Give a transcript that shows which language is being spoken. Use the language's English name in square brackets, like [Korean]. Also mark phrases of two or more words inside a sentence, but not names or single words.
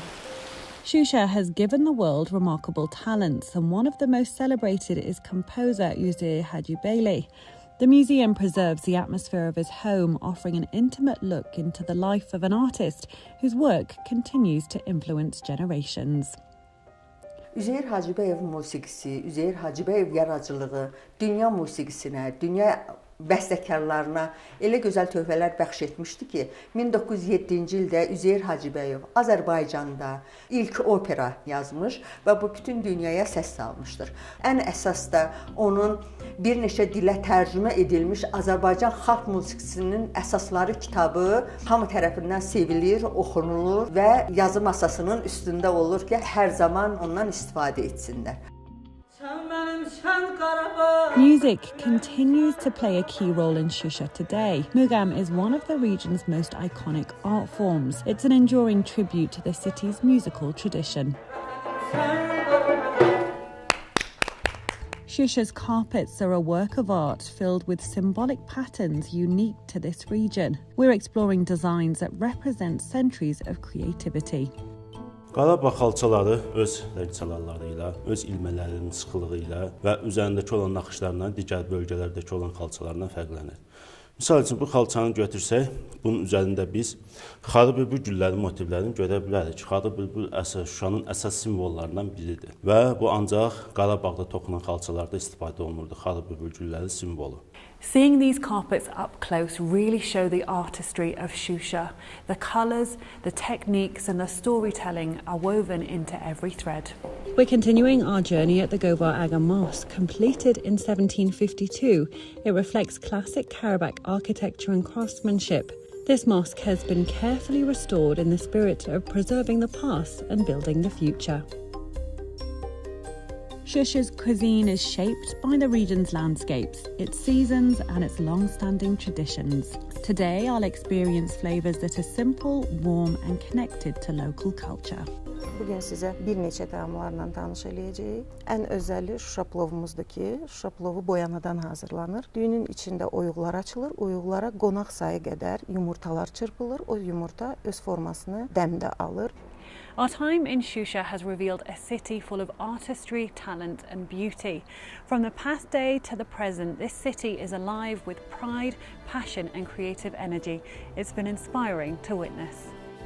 [English] Shusha has given the world remarkable talents, and one of the most celebrated is composer Uzeyir Hajibeyli. The museum preserves the atmosphere of his home, offering an intimate look into the life of an artist whose work continues to influence generations. [Azerbaijani] Üzeyir Hacıbəyev musiqisi, Üzeyir Hacıbəyev yaradıcılığı dünya musiqisinə, dünya bəstəkarlarına elə gözəl töhfələr bəxş etmişdi ki, 1907-ci ildə Üzeyir Hacıbəyev Azərbaycanda ilk opera yazmış və bu bütün dünyaya səs salmışdır. Ən əsas da onun bir neçə dilə tərcümə edilmiş Azərbaycan xalq musiqisinin əsasları kitabı hamı tərəfindən sevilir, oxunulur və yazı masasının üstündə olur ki, hər zaman ondan istifadə etsinlər. [English] Music continues to play a key role in Shusha today. Mugam is one of the region's most iconic art forms. It's an enduring tribute to the city's musical tradition. Shusha's carpets are a work of art filled with symbolic patterns unique to this region. We're exploring designs that represent centuries of creativity. [Azerbaijani] Qarabağ xalçaları öz çalarları ilə, öz ilmələrinin sıxılığı ilə və üzərindəki olan naxışlarla digər bölgələrdəki olan xalçalarından fərqlənir. Misal üçün, bu xalçanı götürsək, bunun üzərində biz xarı bülbül gülləri motivlərini görə bilərik. Xarı bülbül Şuşanın əsas simvollarından biridir və bu ancaq Qarabağda toxunan xalçalarda istifadə olunurdu, xarı bülbül gülləri simvolu. [English] Seeing these carpets up close really show the artistry of Shusha. The colours, the techniques and the storytelling are woven into every thread. We're continuing our journey at the Govar Aga Mosque, completed in 1752. It reflects classic Karabakh architecture and craftsmanship. This mosque has been carefully restored in the spirit of preserving the past and building the future. Shusha's cuisine is shaped by the region's landscapes, its seasons and its long-standing traditions. Today I'll experience flavours that are simple, warm and connected to local culture. [Azerbaijani] Bugün sizə bir neçə təamlarla tanış eləyəcəyik. Ən özəli Şuşa plovumuzdur ki, Şuşa plovu boyanadan hazırlanır. Düyünün içində oyuqlar açılır, oyuqlara qonaq sayı qədər yumurtalar çırpılır. O yumurta öz formasını dəmdə alır. [English] Our time in Shusha has revealed a city full of artistry, talent and beauty. From the past day to the present, this city is alive with pride, passion and creative energy. It's been inspiring to witness.